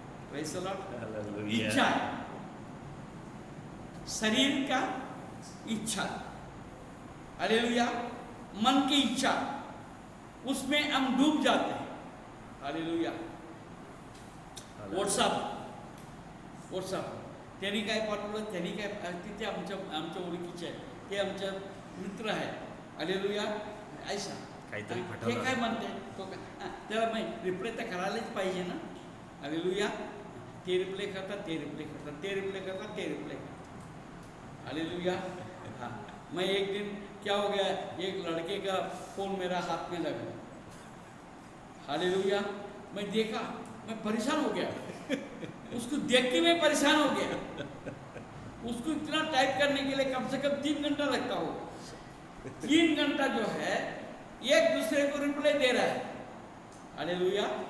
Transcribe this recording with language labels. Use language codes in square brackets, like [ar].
[en] Praise the Lord. [hi] इच्छा है, शरीर का इच्छा, हालेलुया, मन की इच्छा, उसमें हम डूब जाते हैं। हालेलुया। [mr] व्हॉट्सअप त्यांनी काय पाठवलं, त्यांनी काय, तिथे आमच्या ओळखीचे आहे, ते आमचे मित्र आहे। हालेलुया। ऐसा काहीतरी ते पाठवलं, काय म्हणते तो त्याला रिप्ले तर करायलाच पाहिजे ना। हालेलुया। ते रिप्ले करतात, ते रिप्ले करतात, ते रिप्ले करतात, ते रिप्ले करतात। हालेलुया। [hi] हाँ, मैं एक दिन क्या हो गया, एक लड़के का फोन मेरा हाथ में लगा। हालेलुया। मैं देखा, मैं परेशान हो गया, उसको देख के मैं परेशान हो गया। उसको इतना टाइप करने के लिए कम से कम 3 घंटा लगता होगा। 3 घंटा जो है एक दूसरे को रिप्लाई दे रहा है। हालेलुया।